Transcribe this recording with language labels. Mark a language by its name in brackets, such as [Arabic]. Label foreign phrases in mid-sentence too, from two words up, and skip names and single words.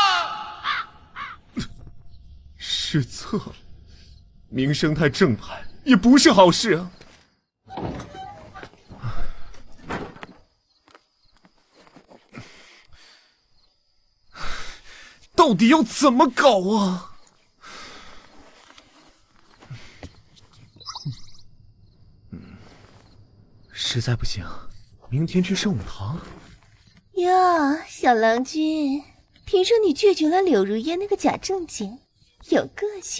[Chinese] 失策了，名聲太正派也不是好事啊。到底要怎麼搞啊？實在不行，明天去聖武堂。喲，小郎君，聽說你拒絕了柳如煙那個假正經，有個性。